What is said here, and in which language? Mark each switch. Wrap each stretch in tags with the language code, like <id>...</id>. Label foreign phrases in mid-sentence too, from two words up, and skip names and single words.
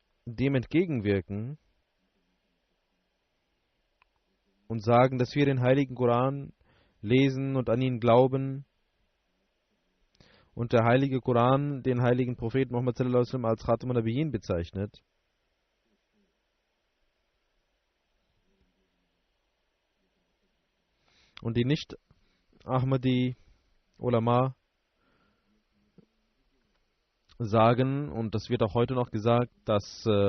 <de>dem entgegenwirken und sagen, dass wir den heiligen Koran lesen und an ihn glauben und der heilige Koran den heiligen Propheten Muhammad</de> <ar>صلى الله عليه وسلم</ar> <de>als</de> <ar>خاتم النبيين</ar> <de>bezeichnet, und die nicht Ahmadi Ulama sagen, und das wird auch heute noch gesagt, dass</de>